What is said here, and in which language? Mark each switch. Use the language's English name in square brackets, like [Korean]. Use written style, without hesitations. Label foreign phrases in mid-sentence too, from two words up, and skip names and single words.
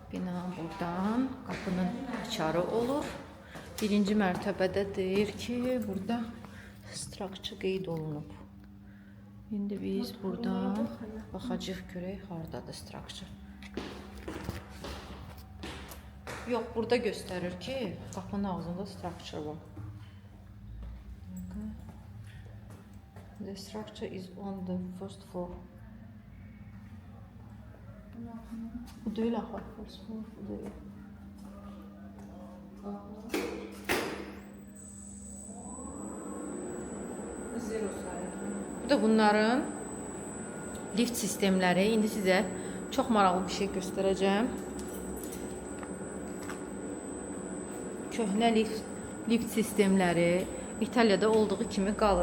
[Azerbaijani] ilə buradan qapının açarı olur. Birinci mərtəbədə deyir ki, burada structure qeyd olunub. İndi biz buradan baxacağıq görək hardadır structure. Yox, burada göstərir ki, qapının ağzında structure var. [English] The structure is on the first floor. [Turkish] Bu değil aha, [English] first floor, [Turkish] bu değil. [Azerbaijani] Bu da bunların lift sistemləri. İndi sizə çox maraqlı bir şey göstərəcəm. Köhnə lift sistemləri İtaliyada olduğu kimi qalır.